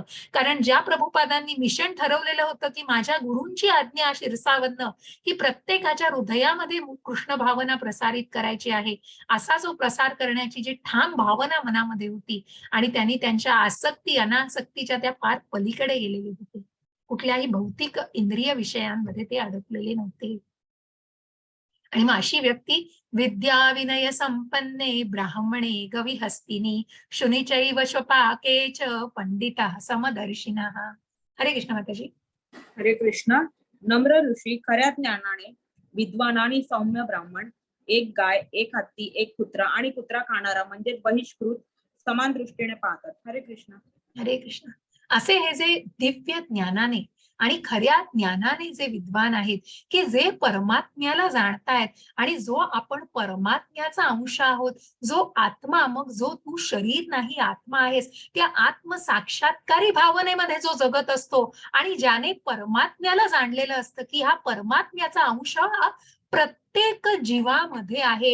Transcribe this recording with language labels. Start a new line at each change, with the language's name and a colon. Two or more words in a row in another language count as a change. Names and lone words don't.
Marathi: कारण ज्या प्रभुपादांनी मिशन ठरवलेलं होतं की माझ्या गुरूंची आज्ञा शिरसावरनं ही प्रत्येकाच्या हृदयामध्ये कृष्ण भावना प्रसारित करायची आहे. असा जो प्रसार करण्याची जी ठाम भावना मनामध्ये होती आणि त्यांनी त्यांच्या आसक्ती अनासक्तीच्या त्या फार पलीकडे गेलेले होते. कुठल्याही भौतिक इंद्रिय विषयांमध्ये ते अडकलेले नव्हते. आणि मग अशी व्यक्ती
Sanskrit: विद्या विनय संपन्ने ब्राह्मणे गविहस्तिनी शुनिचैव स्वपाके च पंडिता समदर्शिनः.
Marathi: हरे कृष्ण माताजी. हरे कृष्ण. नम्र ऋषी खऱ्या ज्ञानाने विद्वान आणि सौम्य ब्राह्मण, एक गाय, एक हत्ती, एक कुत्रा आणि कुत्रा खाणारा म्हणजे बहिष्कृत समान दृष्टीने पाहतात. हरे कृष्ण. हरे कृष्ण. असे हे जे दिव्य ज्ञानाने आणि खऱ्या ज्ञानाने जे विद्वान आहेत की जे परमात्म्याला जाणतायत आणि जो आपण परमात्म्याचा अंश आहोत, जो आत्मा मग जो तू शरीर नाही आत्मा आहेस, त्या आत्मसाक्षात्कारी भावनेमध्ये जो जगत असतो आणि ज्याने परमात्म्याला जाणलेलं असतं की हा परमात्म्याचा अंश हा प्रत्येक जीवामध्ये आहे.